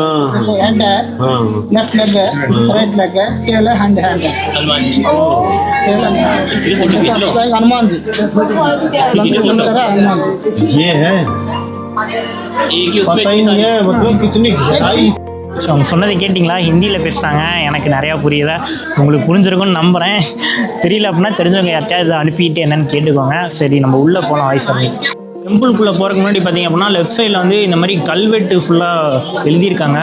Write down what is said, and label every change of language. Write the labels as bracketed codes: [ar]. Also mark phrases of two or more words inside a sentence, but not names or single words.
[hi] हैंड है, [en] left leg [hi] है, [en] right leg [hi] है, टेल है, हैंड है, हनुमान जी। हनुमान जी प्लंग के जंप कर रहा है हनुमान जी। ये है पता ही नहीं है, मतलब कितनी गहराई। [ta] ஸோ அவங்க சொன்னதை கேட்டிங்களா? ஹிந்தியில் பேசுகிறாங்க, எனக்கு நிறையா புரியுதா, உங்களுக்கு புரிஞ்சிருக்கும்னு நம்புகிறேன். தெரியல அப்படின்னா தெரிஞ்சவங்க யார்ட்டையாவது அனுப்பிட்டு என்னென்னு கேட்டுக்கோங்க. சரி நம்ம உள்ளே போகலாம் வைஃபர்மி. டெம்பிள்குள்ளே போகிறதுக்கு முன்னாடி பார்த்தீங்க அப்படின்னா [en] left side-il [ta] வந்து இந்த மாதிரி கல்வெட்டு ஃபுல்லாக எழுதியிருக்காங்க.